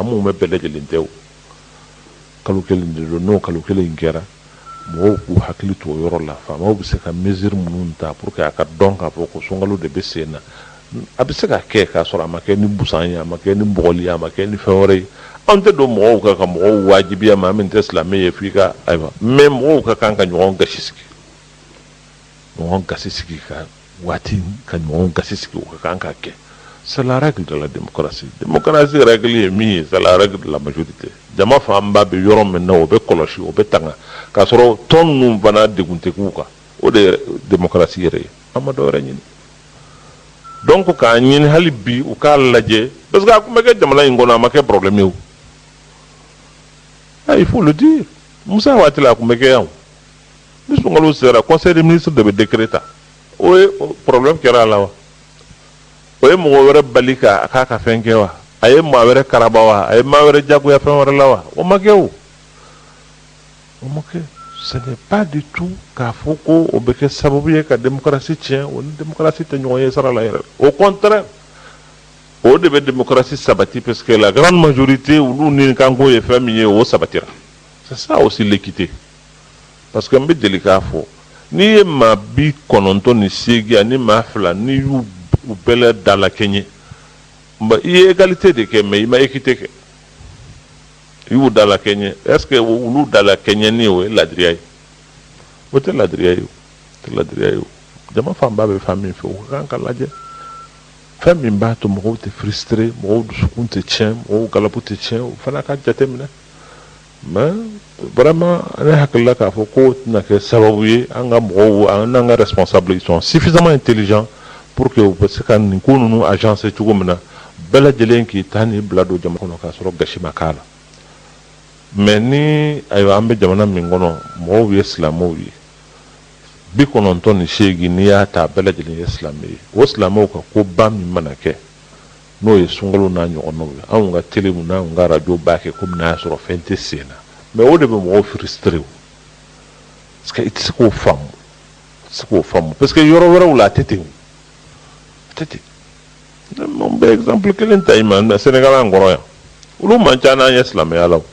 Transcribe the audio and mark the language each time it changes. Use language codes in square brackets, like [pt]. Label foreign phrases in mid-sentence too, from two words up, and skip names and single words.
[bm] mun bɛ bɛɛ lajɛlen tɛ o kalo kelen de don n'o kalo kelen kɛra mɔgɔw k'u hakili to o yɔrɔ la faamaw bɛ se ka mesure minnu ta [fr] pour que [bm] a ka dɔn k'a fɔ ko sunkalo de bɛ sen na a bɛ se ka kɛ k'a sɔrɔ a ma kɛ ni busan ye a ma kɛ ni bɔgɔli ye a ma kɛ ni fɛn wɛrɛ ye an tɛ don mɔgɔw kan ka mɔgɔw wajibiya maa min tɛ silamɛ ye f'i ka ayiwa mais mɔgɔw ka kan ka ɲɔgɔn gasi sigi ka waati ka ɲɔgɔn gasi sigi o ka kan ka kɛ [fr] c'est la règle de la démocratie [bm] règle ye min ye [fr] c'est la règle de la majorité [bm] jama fanba bɛ yɔrɔ min na o bɛ kɔlɔsi o bɛ tanga k'a sɔrɔ tɔn ninnu fana degun tɛ k'u kan o de ye démocratie yɛrɛ ye an ma dɔ wɛrɛ ɲini donc k'a ɲini hali bi u k'a lajɛ parce que a tun bɛ kɛ jamana in kɔnɔ a ma kɛ problème ye o [fr] il faut le dire [bm] musa waati la a tun bɛ kɛ yan o ni sunkalo sera [fr] conseil des ministres [bm] de bɛ décret ta o ye problème kɛra a la wa o ye mɔgɔ wɛrɛ bali k'a ka fɛn kɛ wa a ye maa wɛrɛ karaba wa a ye maa wɛrɛ jagoya fɛn wɛrɛ la wa o ma kɛ o ma kɛ [fr] ce n'est pas du tout [bm] k'a fɔ ko o bɛ kɛ sababu ye ka démocratie tiɲɛ o ni démocratie tɛ ɲɔgɔn ye sara la yɛrɛ [fr] au contraire [bm] o de bɛ démocratie sabati [fr] parce que la grande majorité [bm] olu ni kanko ye fɛn min ye o sabatira [fr] c'est ça aussi l'équité parce que [bm] n bɛ deli k'a fɔ n'i ye maa 98 ani maa 2 n'i y'u bɛɛ la dala kɛɲɛ i ye égalité de kɛ mais i ma équité kɛ i y'u dala kɛɲɛ [fr] est ce que [bm] olu dala kɛɲɛ ni o ye ladiriya ye o tɛ ladiriya ye o jama fanba bɛ fan min fɛ o ka kan ka lajɛ fɛn min b'a to mɔgɔw tɛ frustré mɔgɔw dusukun tɛ tiɲɛ mɔgɔw galabu tɛ tiɲɛ o fana ka jateminɛ [fr] mais vraiment [bm] ne hakilila k'a fɔ ko tɛna kɛ sababu ye an ka mɔgɔw an n'an ka responsable [fr] ils sont suffisamment intelligents pour que [bm] u bɛ se ka nin ko ninnu agencer cogo min na bɛɛ lajɛlen k'i ta ni bila don jamana kɔnɔ k'a sɔrɔ gasi ma k'a la mais ni ayiwa an bɛ jamana min kɔnɔ mɔgɔw ye silamɛw ye 98 n'i y'a ta bɛɛ lajɛlen ye silamɛ ye o silamɛw ka koba min mana kɛ n'o ye sunkalo n'a ɲɔgɔnnaw ye anw ka télé n'anw ka radio b'a kɛ komi n'a y'a sɔrɔ fɛn tɛ sen na mais o de bɛ mɔgɔw [fr] frustré parce que [bm] i tɛ se k'o faamu parce que yɔrɔ wɛrɛw la a tɛ ten n bɛ exemple kelen ta i ma Sénégal an kɔrɔ yan olu man ca n'an ye silamɛya la o.